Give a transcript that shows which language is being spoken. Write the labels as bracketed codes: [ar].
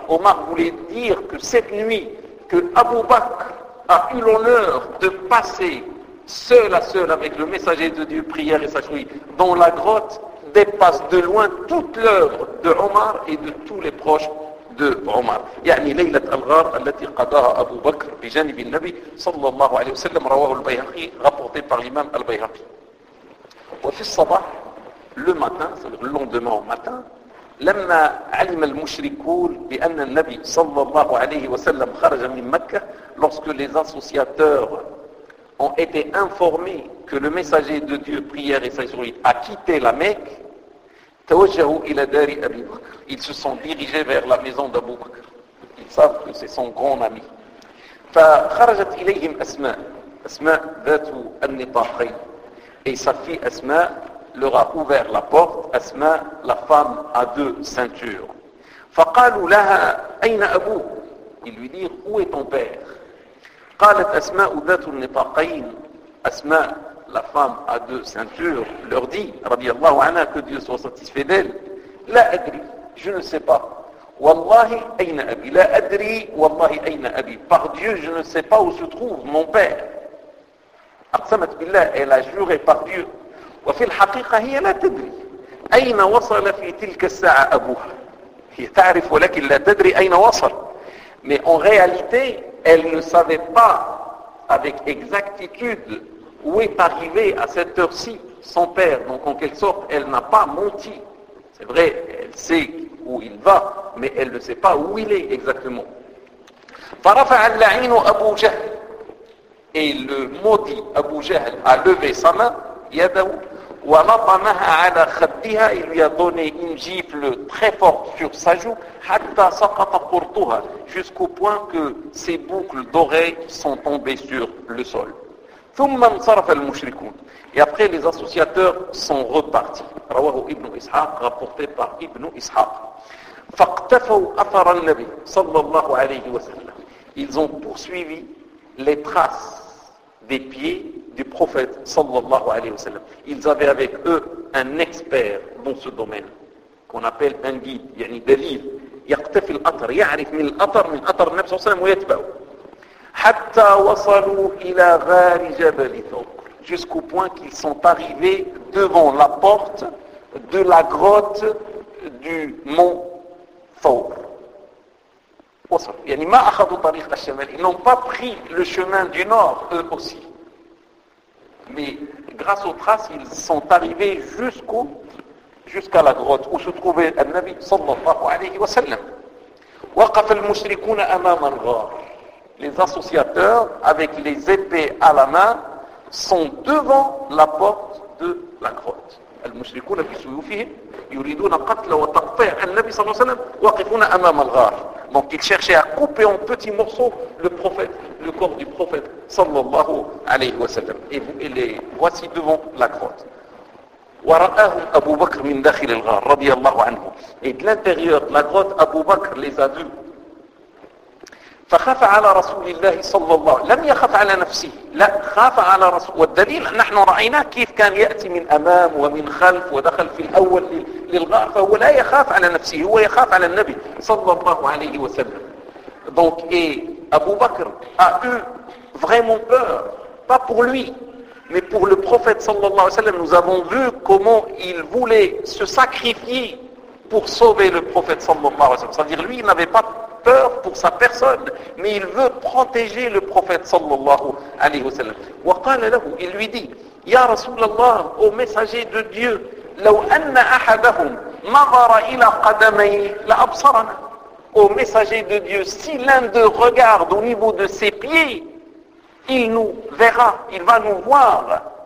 [fr] Omar voulait dire que cette nuit que Abu Bakr a eu l'honneur de passer seul à seul avec le messager de Dieu, prière et sagerie, dans la grotte, dépasse de loin toute l'œuvre de Omar et de tous les proches de Omar. [ar] يعني ليلة الغار التي قضاها أبو بكر بجانب النبي صلى الله عليه وسلم رواه البيهقي, [fr] rapporté par l'imam al-Bayhaqi. [ar] وفي الصباح, [fr] le matin, c'est-à-dire le lendemain au matin, [ar] لما علم المشركون بأن النبي صلى الله عليه وسلم خرج من مكة, [fr] lorsque les associateurs ont été informés que le messager de Dieu, prière et sagerie, a quitté la Mecque, [ar] توجهوا إلى دار أبي بكر. [fr] Ils se sont dirigés vers la maison d'Abu Bakr. Ils savent que c'est son grand ami. [ar] فخرجت إليهم أسماء, أسماء ذات النطاقين. [fr] Et sa fille أسماء leur a ouvert la porte, Asma, la femme à deux ceintures. [ar] فَقَالُوا لَهَا أَيْنَ أَبُو. [fr] Ils lui dirent, où est ton père? [ar] قَالَتْ أَسْمَا أُذَاتُ النِّطَاقَيْنِ. [fr] Asma, la femme à deux ceintures, leur dit, radiallahu anha, que Dieu soit satisfait d'elle, [ar] لَا أَدْرِي, [fr] je ne sais pas. [ar] وَاللَّهِ أَيْنَ أَبِي. لَا أَدْرِي وَاللَّهِ أَيْنَ أَبِي. [fr] Par Dieu, je ne sais pas où se trouve mon père. [ar] أَقْسَمَتْ بِاللَّهِ, [fr] elle a juré par Dieu. [ar] وفي الحقيقة هي لا تدري أين وصل في تلك الساعة أبوها. هي تعرف ولكن لا تدري أين وصل. [fr] Mais en réalité, elle ne savait pas avec exactitude où est arrivé à cette heure-ci son père. Donc en quelque sorte, elle n'a pas menti. C'est vrai, elle sait où il va, mais elle ne sait pas où il est exactement. [ar] فرفع اللعين أبو جهل. [fr] Et le maudit Abu Jahl a levé sa main. [ar] ولطمها على خدها, [fr] il lui a donné une gifle très forte sur sa joue, [ar] حتى سقط قرطها, [fr] jusqu'au point que ses boucles d'oreilles sont tombées sur le sol. [ar] ثم انصرف المشركون. [fr] Et après, les associateurs sont repartis. [ar] رواه ابن إسحاق, [fr] rapporté par [ar] ابن إسحاق. فاقتفوا أثر النبي صلى الله عليه وسلم. [fr] Ils ont poursuivi les traces des pieds du prophète sallallahu alayhi wa sallam. Ils avaient avec eux un expert dans ce domaine, qu'on appelle un guide, [ar] yani dalil, yaqtafi al-atar, ya'rif min al-atar, min al-atar, nabi sallallahu alayhi wa sallam, wa yatba'u. حتى وصلوا إلى غار جبل ثور. [fr] Jusqu'au point qu'ils sont arrivés devant la porte de la grotte du mont Thor. [ar] وصلوا. يعني ما أخذوا طريق الشمال. [fr] Ils n'ont pas pris le chemin du nord eux aussi. Mais grâce aux traces, ils sont arrivés jusqu'à la grotte où se trouvait le Nabi sallallahu alayhi wa sallam. [ar] وقف المشركون أمام الغار. [fr] Les associateurs, avec les épées à la main, sont devant la porte de la grotte. [ar] المشركون بسيوفهم يريدون قتل وتقطيع النبي صلى الله عليه وسلم واقفون أمام الغار. [fr] Donc ils cherchaient à couper en petits morceaux le prophète, le corps du prophète sallallahu alayhi wa sallam. Et les voici devant la grotte. [ar] ورآه أبو بكر من داخل الغار رضي الله عنه. [fr] Et de l'intérieur, la grotte, Abu Bakr les a vus. [ar] فخاف على رسول الله صلى الله عليه وسلم لم يخف على نفسه لا خاف على رسول والدليل نحن رأيناه كيف كان يأتي من أمام ومن خلف ودخل في الأول للغار فهو لا يخاف على نفسه هو يخاف على النبي صلى الله عليه وسلم [fr] donc أبو بكر a eu vraiment peur pas pour lui mais pour le prophète صلى الله عليه وسلم nous avons vu comment il voulait se sacrifier pour sauver le prophète صلى الله عليه وسلم c'est-à-dire lui il n'avait pas peur pour sa personne, mais il veut protéger le prophète sallallahu alayhi wa sallam. [ar] Wa qala lahu, [fr] il lui dit, [ar] Ya Rasulallah, [fr] ô messager de Dieu, [ar] لو أن أحدهم نظر إلى قدمي لأبصرنا. [fr] Ô messager de Dieu, si l'un d'eux regarde au niveau de ses pieds, il nous verra, il va nous voir.